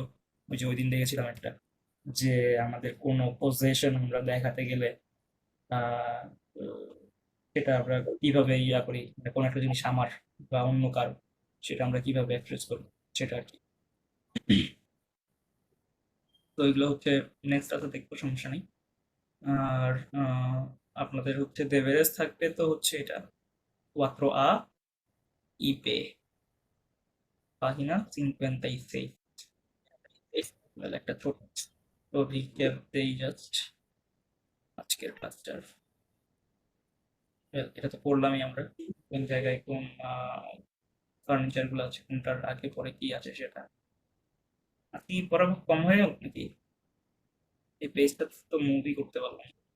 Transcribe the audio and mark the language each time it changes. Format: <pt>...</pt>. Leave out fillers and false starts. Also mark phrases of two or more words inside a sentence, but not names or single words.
<bn>ওই যে ওই দিন দেখেছিলাম একটা, যে আমাদের কোনো পজেশন আমরা দেখাতে গেলে আহ সেটা আমরা কিভাবে ইয়া করি, মানে কোনো একটা জিনিস আমার বা অন্য কারো, সেটা আমরা কিভাবে এক্সপ্রেস করি, সেটা আর কি। তো এগুলো হচ্ছে নেক্সট ক্লাসে দেখবো, সমস্যা নেই। আর আপনাদের হচ্ছে দেবেরেজ থাকবে তো হচ্ছে এটা</bn> <es>4A y B, página 56।</es> <bn>Well, একটা ছোট রিক্যাপ দেই জাস্ট আজকের ক্লাসটার। এটা তো পড়লামই আমরা, কোন জায়গায় কোন ফার্নিচার গুলো আছে, কোনটার আগে পরে কি আছে সেটা। আর কি পড়া কম হয়ে গেল নাকি? এই পেজটা তো মুভি করতে পারলাম।</bn>